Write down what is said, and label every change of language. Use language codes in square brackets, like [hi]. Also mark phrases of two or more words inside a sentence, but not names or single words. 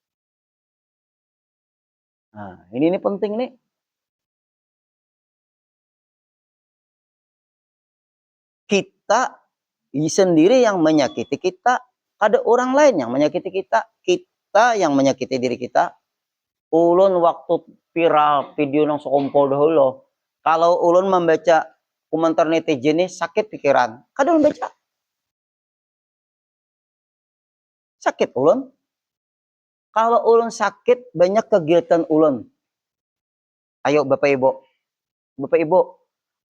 [id] Nah, ini penting nih. Kita sendiri yang menyakiti kita. Ada orang lain yang menyakiti kita. Kita yang menyakiti diri kita. [bjn] Ulun waktu viral video nang sekompol dahulu. Kalau ulun membaca komentar netizen ini sakit pikiran. Kadang ulun baca. Sakit ulun. Kalau ulun sakit banyak kegiatan ulun. [id] Ayo Bapak Ibu. Bapak Ibu.